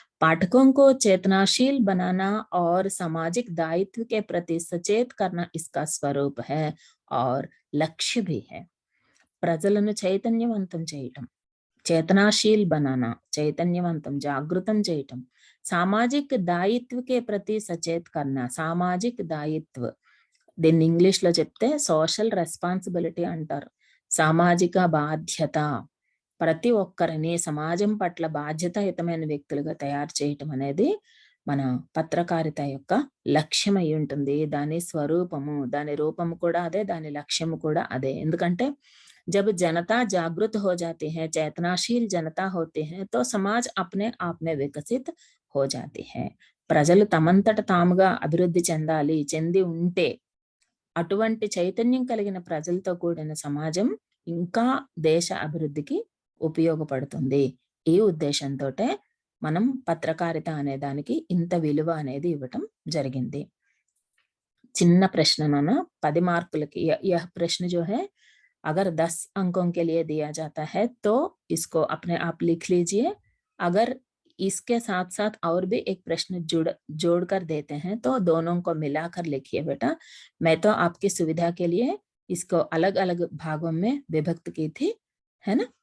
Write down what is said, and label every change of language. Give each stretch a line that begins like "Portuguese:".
Hindi: पाठकों को चेतनाशील बनाना और सामाजिक दायित्व के प्रति सचेत करना इसका स्वरूप है और लक्ष्य भी है.
Telugu: ప్రజలను చైతన్యవంతం చేయటం,
Hindi: चेतनाशील बनाना
Telugu: చైతన్యవంతం జాగృతం చేయటం,
Hindi: सामाजिक दायित्व के प्रति सचेत करना
Telugu: సామాజిక దాయిత్వ, దీన్ని ఇంగ్లీష్ లో చెప్తే సోషల్ రెస్పాన్సిబిలిటీ అంటారు. సామాజిక బాధ్యత, ప్రతి ఒక్కరిని సమాజం పట్ల బాధ్యతాయుతమైన వ్యక్తులుగా తయారు చేయటం అనేది మన పత్రకారిత యొక్క లక్ష్యం అయి ఉంటుంది. దాని స్వరూపము, దాని రూపము కూడా అదే, దాని లక్ష్యము కూడా అదే. ఎందుకంటే
Hindi: जब जनता जागृत हो जाती है, चेतनाशील जनता होती है, तो समाज अपने आप में विकसित हो जाती है.
Telugu: ప్రజలు తమంతట తాముగా అభివృద్ధి చెంది ఉంటే అటువంటి చైతన్యం కలిగిన ప్రజలతో కూడిన సమాజం ఇంకా దేశ అభివృద్ధికి ఉపయోగపడుతుంది. ఈ ఉద్దేశంతోటే మనం పత్రకారిత అనే దానికి ఇంత విలువ అనేది ఇవ్వటం జరిగింది. చిన్న ప్రశ్న నాన్న, 10 మార్కులకి.
Hindi: यह प्रश्न जो है अगर 10 अंकों के लिए दिया जाता है तो इसको अपने आप लिख लीजिए. अगर इसके साथ साथ और भी एक प्रश्न जोड़कर देते हैं तो दोनों को मिलाकर लिखिए बेटा. मैं तो आपकी सुविधा के लिए इसको अलग अलग भागों में विभक्त की थी, है ना.